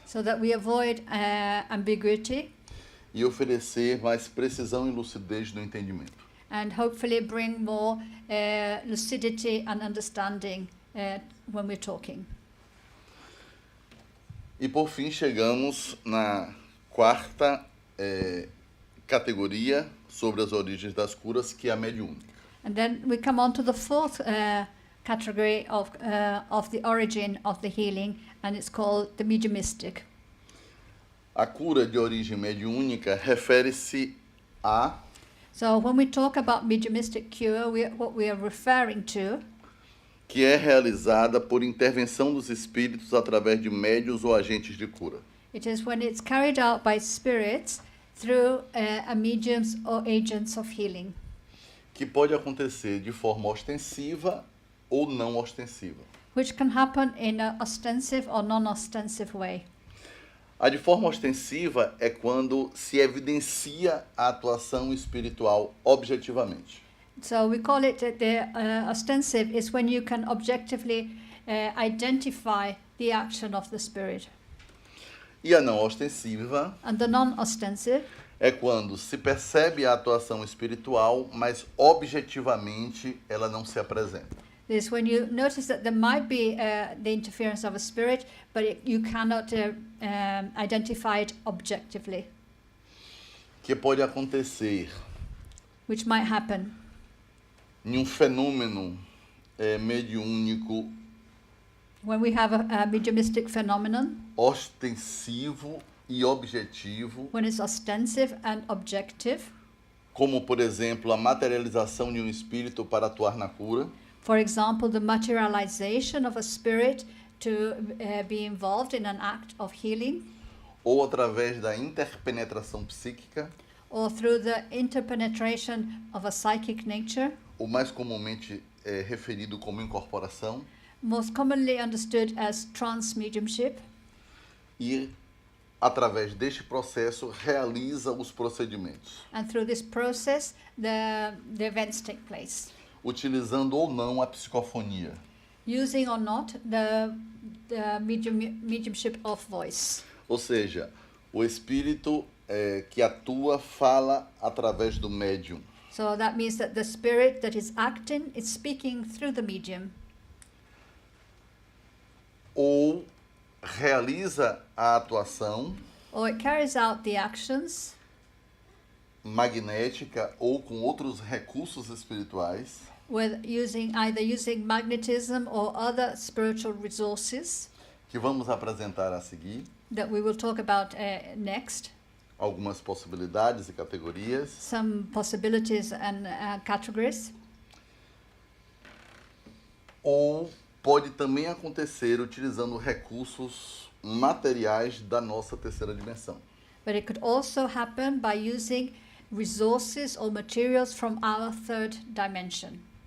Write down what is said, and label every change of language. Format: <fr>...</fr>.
<en>so that we avoid ambiguity</en> <pt>e oferecer mais precisão e lucidez no entendimento.</pt> <en>and hopefully bring more lucidity and understanding when we're talking.</en> <pt>E por fim chegamos na quarta categoria sobre as origens das curas, que é a mediúnica.</pt> <en>And then we come on to the fourth category of the origin of the healing, and it's called the mediumistic.</en> <pt>A cura de origem mediúnica refere-se a</pt> <en>So when we talk about mediumistic cure, what we are referring to</en> <pt>que é realizada por intervenção dos espíritos através de médios ou agentes de cura.</pt> <en>it is when it's carried out by spirits through a mediums or agents of healing,</en> <pt>Que pode acontecer de forma ostensiva ou não ostensiva.</pt> <en>which can happen in an ostensive or non-ostensive way.</en> <pt>A de forma ostensiva é quando se evidencia a atuação espiritual objetivamente.</pt> <en>So we call it the ostensive is when you can objectively identify the action of the spirit.</en> <pt>E a não ostensiva</pt> <en>And the non-ostensive</en> <pt>é quando se percebe a atuação espiritual, mas objetivamente ela não se apresenta.</pt> <en>is when you notice that there might be the interference of a spirit, but you cannot identify it objectively.</en> <pt>que pode acontecer</pt> <en>which might happen</en> <pt>em um fenômeno mediúnico</pt> <en>when we have a mediumistic phenomenon,</en> <pt>ostensivo e objetivo,</pt> <en>when it's ostensive and objective.</en> <pt>como, por exemplo, a materialização de um espírito para atuar na cura,</pt> <en>For example, the materialization of a spirit to be involved in an act of healing,</en> <pt>ou através da interpenetração psíquica,</pt> <en>or through the interpenetration of a psychic nature,</en> <pt>ou mais comumente referido como incorporação,</pt> <en>most commonly understood as trance mediumship.</en> <pt>e através deste processo realiza os procedimentos,</pt> <en>And through this process, the events take place,</en> <pt>utilizando ou não a psicofonia.</pt> <en>using or not the mediumship of voice.</en> <pt>Ou seja, o espírito que atua fala através do médium.</pt> <en>So that means that the spirit that is acting is speaking through the medium,</en> <pt>Ou realiza a atuação</pt> <en>or it carries out the actions</en> <pt>magnética ou com outros recursos espirituais</pt> <en>with either using magnetism or other spiritual resources</en> <pt>que vamos apresentar a seguir,</pt> <en>that we will talk about next.</en> <pt>algumas possibilidades e categorias,</pt> <en>Some possibilities and categories.</en> <pt>ou pode também acontecer utilizando recursos materiais da nossa terceira dimensão.</pt> <en>But it could also happen by using resources or materials from our third dimension.</en>